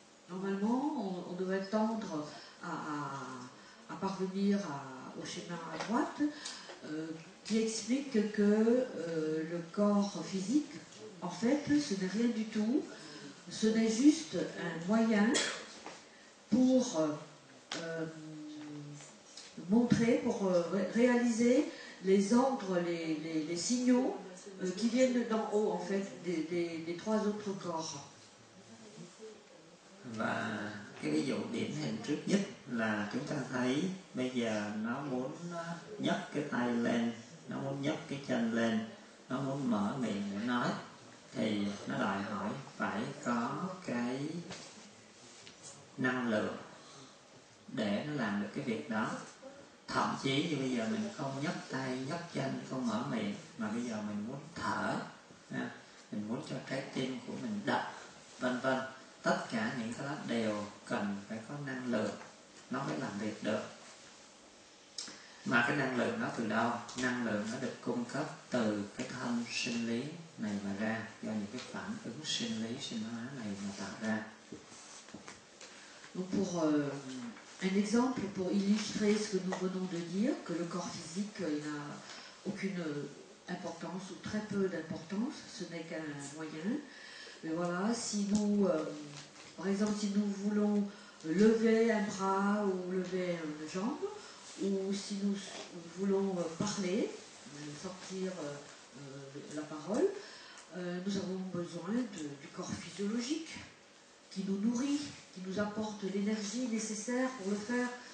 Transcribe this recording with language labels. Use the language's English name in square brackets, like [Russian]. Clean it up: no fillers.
[French] Normalement, on devrait tendre à parvenir au schéma à droite, qui explique que le corps physique, en fait, ce n'est rien du tout, ce n'est juste un moyen pour montrer, pour réaliser les ordres, les signaux qui viennent d'en haut, en fait, des trois autres corps. [Vietnamese] Và cái ví dụ điển hình trước nhất là chúng ta thấy bây giờ nó muốn nhấc cái tay lên, nó muốn nhấc cái chân lên, nó muốn mở miệng để nói, thì nó đòi hỏi phải có cái năng lượng để nó làm được cái việc đó. Thậm chí như bây giờ mình không nhấc tay, nhấc chân, không mở miệng, mà bây giờ mình muốn thở, mình muốn cho trái tim của mình đập, vân vân. Tất cả những cái đó đều cần phải có năng lượng, nó mới làm việc được. Mà cái năng lượng đó từ đâu? Năng lượng nó được cung cấp từ cái thân sinh lý này mà ra, do những cái phản ứng sinh lý, sinh hóa này mà tạo ra. [French] Donc pour un exemple, pour illustrer ce que nous venons de dire, que le corps physique n'a aucune importance ou très peu d'importance, ce n'est qu'un moyen. Mais voilà, si nous, par exemple, si nous voulons lever un bras ou lever une jambe, ou si nous voulons parler, sortir la parole, nous avons besoin du corps physiologique qui nous nourrit, qui nous apporte l'énergie nécessaire pour le faire.